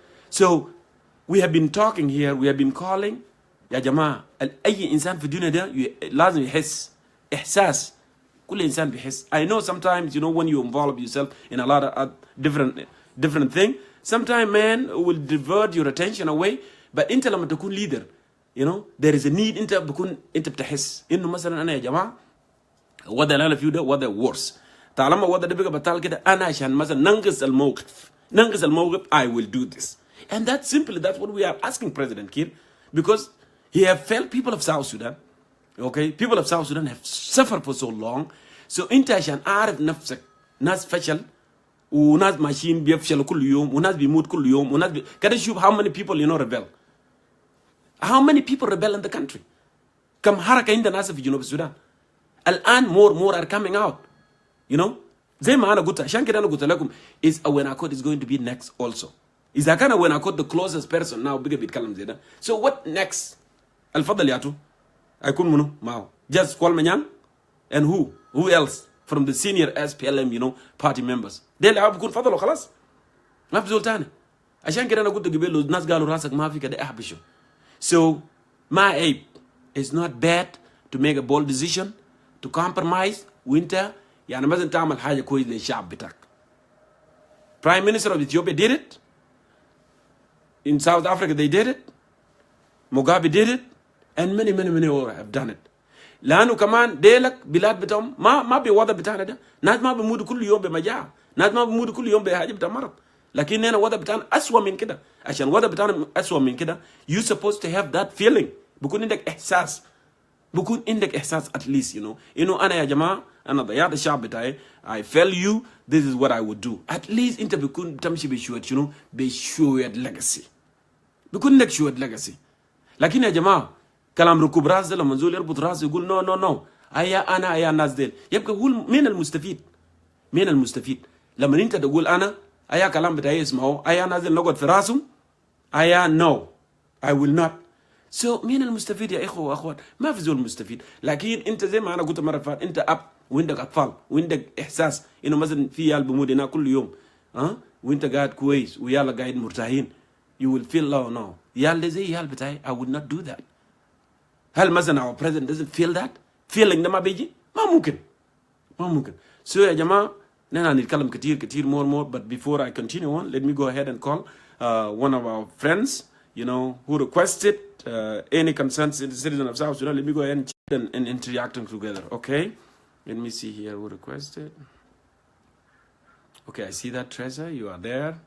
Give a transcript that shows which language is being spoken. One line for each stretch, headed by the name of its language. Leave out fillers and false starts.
Arabic: So we have been talking here, we have been calling يا جماعة أي إنسان في الدنيا ده لازم يحس إحساس كل إنسان بيحس.
English: I know sometimes when you involve yourself in a lot of different thing sometimes man will divert your attention away but أنت لما تكون leader there is a need انت بتحس انه مثلا انا يا جماعه وضع اللي انا فيه ده وضع worse طالما وضع ده بقى بطال كده انا عشان مثلا ننقذ الموقف I will do this and that's what we are asking President Kiir because he have failed people of South Sudan.
Arabic: Okay, people of South Sudan have suffered for so long so انت عشان اعرف نفسك ناس فشل وناس ماشيين بيفشلوا كل يوم وناس بيموت كل يوم وناس كده شوف how many people rebel.
English: How many people rebel in the country?
Arabic: كم حركة عندنا ناس في جنوب السودان.
English: الآن more are coming out.
Arabic: زي ما أنا قلت عشان كده أنا قلت لكم is Awenakot is going to be next also. إذا كان Awenakot the closest person now بيجي بيتكلم زي ده.
English: So what next?
Arabic: الفضل ياتو هيكون منو معه.
English: Just Kwal Manyan and who else from the senior SPLM party members.
Arabic: ده اللي بيكون فضل وخلاص. ما في زول تاني. عشان كده أنا قلت قبل الناس قالوا راسك ما في كده احبشه.
English: So, my ape, it's not bad to make a bold decision, to compromise, وانت يعني مثلا تعمل حاجة كويس للشعب بتاعك. Prime Minister of Ethiopia did it. In South Africa, they did it. Mugabe did it. And many, many, many more have done it.
Arabic: لانه كمان ديلك بلاد بتاعهم ما بوضع بتاعنا ده. ناس ما بيموتوا كل يوم بمجاعة. ناس ما بيموتوا كل يوم بحاجة بتاع مرض. لكن هنا وضع بتاعنا أسوأ من كده. عشان وضع بتاعنا أسوأ من كده, you supposed to have that feeling. بكون عندك إحساس.
English: بكون عندك إحساس at least, you know. إنه أنا يا جماعة أنا ضيعت الشعب بتاعي. I fail you. This is what I would do.
Arabic: At least أنت بكون تمشي بشوية, you know, بشوية legacy. بكون عندك شوية legacy. لكن يا جماعة كلام ركوب راس ده لما نزول يربط راسه يقول نو نو نو ايا الناس ديل, يبقى هو مين المستفيد؟ مين المستفيد؟ لما انت تقول انا ايا كلام بتاعي اسمعه ايا نازل نقعد في راسهم ايا نو I will not. So مين المستفيد يا اخوه واخوات؟ ما في زول مستفيد. لكن انت زي ما انا قلت مره فاتت, انت اب وعندك اطفال وعندك احساس انه مثلا في عيال بموت هنا كل يوم وانت قاعد كويس ويالا قاعد مرتاحين, you will feel no يال ده زي يال بتاعي I would not do that. هل مثلا our president doesn't feel that feeling ده ما بيجي؟ ما ممكن.
English: So يا جماعة نحن نتكلم كتير more, but before I continue on, let me go ahead and call one of our friends, you know, who requested any concerned citizen of South Sudan. Let me go ahead and interacting together, okay? Let me see here who requested. Okay, I see that, Teresa, you are there.